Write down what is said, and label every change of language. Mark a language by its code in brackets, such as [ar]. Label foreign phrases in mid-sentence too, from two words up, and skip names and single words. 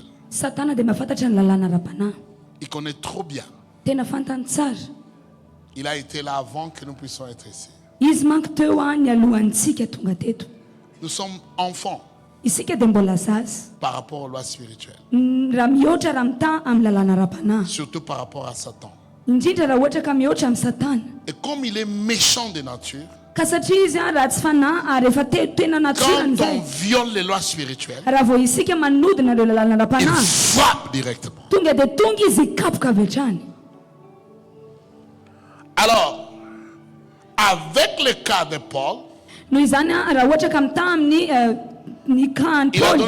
[mg] Satana dia mahafantatra ny lalàna ara-panahy. [fr] Il connaît trop bien. [mg] Tena fantany tsara. [fr] Il a été là avant que nous puissions être ici. [mg] Izy manko teo ny alohantsika tonga teto. [fr] Nous sommes enfants [mg] Isika dia mbola zaza. [fr] par rapport aux lois spirituelles. [mg] Raha mihoatra raha mita amin'ny lalàna ara-panahy. [fr] Surtout par rapport à Satan. [mg] Indrindra raha ohatra ka mihoatra amin'ny Satana. [fr] Et comme il est méchant de nature, [mg] Ka satria izy raha tsy fanahy ary efa tena natsorany [fr] quand on [mg] zay. [fr] viole les lois spirituelles, [mg] Raha vao isika manodina ireo lalàna [fr] il [mg] ara-panahy, [fr] frappe directement. [mg] tonga dia tonga izy ikapoka avy hatrany. [fr] Alors, avec le cas de Paul, [mg] Noho izany raha ohatra ka mita amin'ny ny kahany [fr] il a [mg] Paoly,